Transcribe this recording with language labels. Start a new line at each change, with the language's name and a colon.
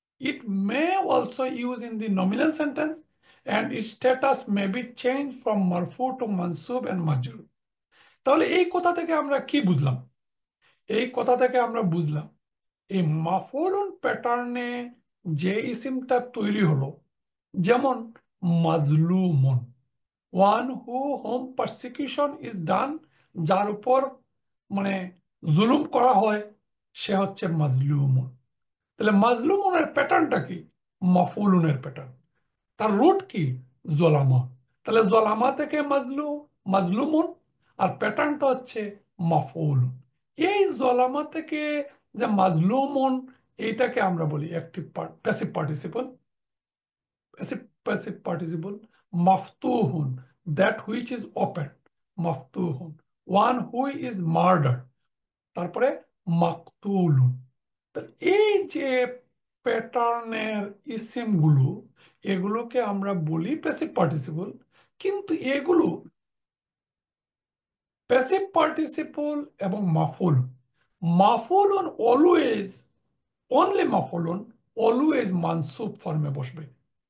English: It may also use in the nominal sentence and its status may be changed from marfu to mansub and majrur.
Bangla: তাহলে এই কথা থেকে আমরা কি বুঝলাম? এই কথা থেকে আমরা বুঝলাম এই মাফউলুন প্যাটার্নে যে ইসিমটা তৈরি হলো, যেমন মাজলুমুন,
English: one who whom persecution is done,
Bangla: যার উপর মানে জুলুম করা হয়, সে হচ্ছে মাজলুমুন। তাহলে মাজলুমুনের প্যাটার্নটা কি? মাফউলুনের প্যাটার্ন। তার রুট কি? জলামা। তাহলে জলামা থেকে মাজলুমুন, আর প্যাটার্নটা হচ্ছে মাফউলুন। এই জলামা থেকে যে মাজলুমুন, এইটাকে আমরা বলি active passive participle.
English: passive participle, maftuhun, that which is open, maftuhun, one who is murdered,
Bangla: তারপরে মাকতুলুন। তা এই যে প্যাটার্নের ইসিম গুলো, এগুলোকে আমরা বলি প্যাসিভ পার্টিসিপল। কিন্তু এগুলো প্যাসিভ পার্টিসিপল এবং মাফুলুন, মাফুলুন অলওয়েজ, অনলি মাফুলুন অলওয়েজ মানসুব ফর্মে বসবে।